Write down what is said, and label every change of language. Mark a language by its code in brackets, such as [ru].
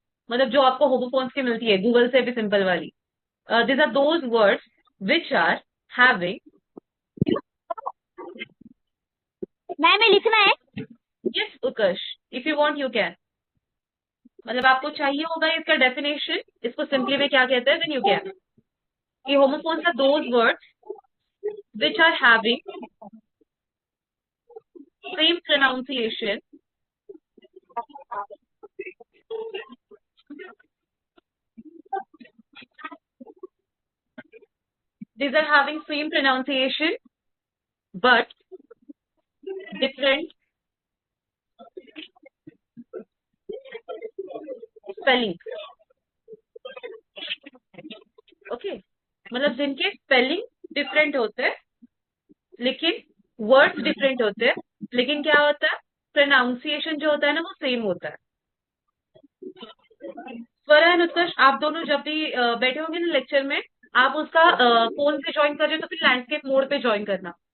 [hi] मतलब जो आपको होमोफोन्स की मिलती है गूगल से भी सिंपल वाली, [en] These are those words which are having. [hi] Ma'am लिखना है। [en] Yes Utkarsh, if you want you can. [hi] मतलब आपको चाहिए होगा इसका डेफिनेशन, इसको सिंपली में क्या कहते हैं? [en] Then you can. कि homophones are those words which are having same pronunciation, these are having same pronunciation but different spelling। [hi] Okay, मतलब जिनके स्पेलिंग डिफरेंट होते हैं, लेकिन वर्ड्स डिफरेंट होते हैं, लेकिन क्या होता है? प्रोनाउंसिएशन जो होता है ना, वो सेम होता है। स्वरा एंड उत्कर्ष, आप दोनों जब भी बैठे होंगे ना लेक्चर में, आप उसका फोन से ज्वाइन कर रहे हो तो फिर लैंडस्केप मोड पे ज्वाइन करना।